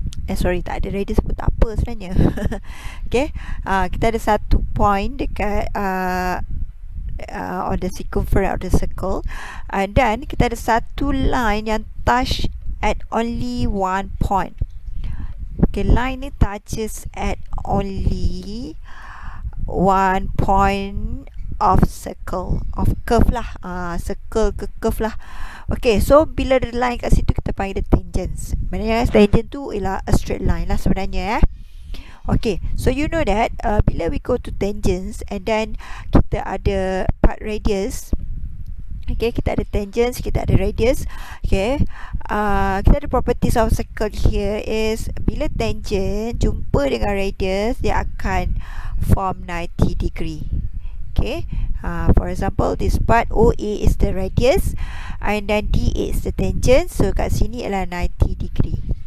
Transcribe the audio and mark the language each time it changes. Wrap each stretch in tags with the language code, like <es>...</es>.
<ms>Sorry, tak ada radius pun tak apa sebenarnya. Okay, kita ada satu point dekat</ms> <en>on the circumference of the circle, and then</en> <ms>kita ada satu line yang</ms> <en>touch at only one point. Okay, line ni touches at only one point of circle, of curve lah.</en> <ms>Circle ke curve lah. Okay, so bila ada line kat situ, kita panggil dia tangents. Maknanya tangent tu ialah</ms> <en>a straight line</en> <ms>lah sebenarnya.</ms> <en>Okay, so you know that bila we go to tangents, and then</en> <ms>kita ada part radius. Okay, kita ada tangents, kita ada radius. Okay, kita ada properties of circle here is bila tangent jumpa dengan radius, dia akan</ms> <en>form 90 degree. Okay, for example, this part OA is the radius, and then DA is the tangent.</en> <ms>So kat sini adalah 90 degree.</ms>